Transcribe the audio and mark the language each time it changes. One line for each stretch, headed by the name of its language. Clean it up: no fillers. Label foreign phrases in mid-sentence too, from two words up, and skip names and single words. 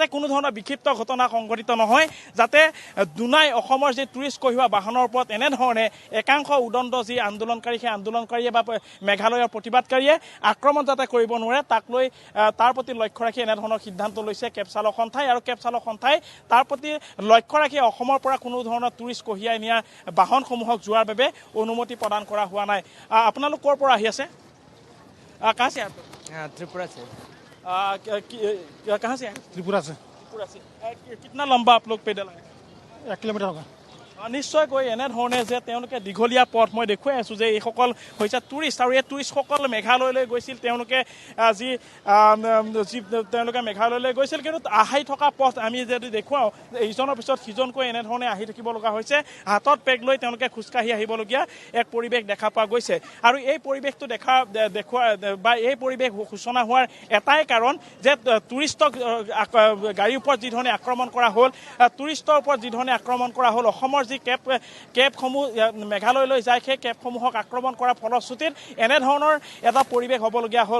Assamese: কোনো ধৰণৰ বিক্ষিপ্ত ঘটনা সংঘটিত নহয় যাতে দুনাই অসমৰ যি টুৰিষ্ট কঢ়িওৱা বাহনৰ ওপৰত এনেধৰণে একাংশ উদণ্ড যি আন্দোলনকাৰী সেই আন্দোলনকাৰীয়ে বা মেঘালয়ৰ প্ৰতিবাদকাৰীয়ে আক্ৰমণ যাতে কৰিব নোৱাৰে তাক লৈ তাৰ প্ৰতি লক্ষ্য ৰাখি এনেধৰণৰ সিদ্ধান্ত লৈছে কেব চালক সন্থাই আৰু কেব চালক সন্থাই তাৰ প্ৰতি লক্ষ্য ৰাখি অসমৰ পৰা কোনো ধৰণৰ টুৰিষ্ট কঢ়িয়াই নিয়া বাহনসমূহক যোৱাৰ বাবে অনুমতি প্ৰদান কৰা হোৱা নাই আপোনালোক ক'ৰ পৰা আহি আছে
Hindi: कहाँ से आप त्रिपुरा से कहाँ से त्रिपुरा से कितना लंबा आप लोग पैदल आए 1 किलोमीटर होगा
Assamese: নিশ্চয়কৈ এনেধৰণে যে তেওঁলোকে দীঘলীয়া পথ মই দেখুৱাই আছোঁ যে এইসকল হৈছে টুৰিষ্ট আৰু এই টুৰিষ্টসকল মেঘালয়লৈ গৈছিল তেওঁলোকে তেওঁলোকে মেঘালয়লৈ গৈছিল কিন্তু আহি থকা পথ আমি যদি দেখুৱাওঁ ইজনৰ পিছত সিজনকৈ এনেধৰণে আহি থাকিব লগা হৈছে হাতত বেগ লৈ তেওঁলোকে খোজকাঢ়ি আহিবলগীয়া এক পৰিৱেশ দেখা পোৱা গৈছে আৰু এই পৰিৱেশটো দেখুওৱা বা এই পৰিৱেশ সূচনা হোৱাৰ এটাই কাৰণ যে টুৰিষ্টক গাড়ীৰ ওপৰত যি ধৰণে আক্ৰমণ কৰা হ'ল টুৰিষ্টৰ ওপৰত যি ধৰণে আক্ৰমণ কৰা হ'ল অসমৰ যি কেবসমূহ মেঘালয়লৈ যায় সেই কেবসমূহক আক্ৰমণ কৰাৰ ফলশ্ৰুতিত এনেধৰণৰ এটা পৰিৱেশ হ'বলগীয়া হ'ল।